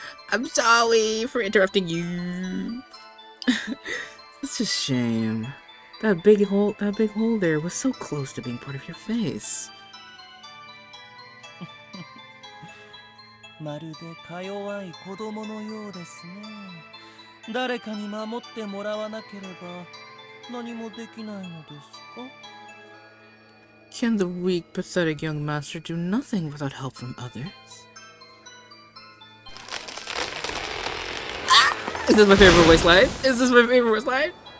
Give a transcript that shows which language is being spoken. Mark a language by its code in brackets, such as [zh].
[en] I'm sorry for interrupting you. It's a shame. That big hole there was so close to being part of your face. [ja] まるでか弱い子供のようですね。誰かに守ってもらわなければ何もできないのですか? [en] Can the weak, pathetic young master do nothing without help from others? Is this my favorite voice line? Is this my favorite voice line?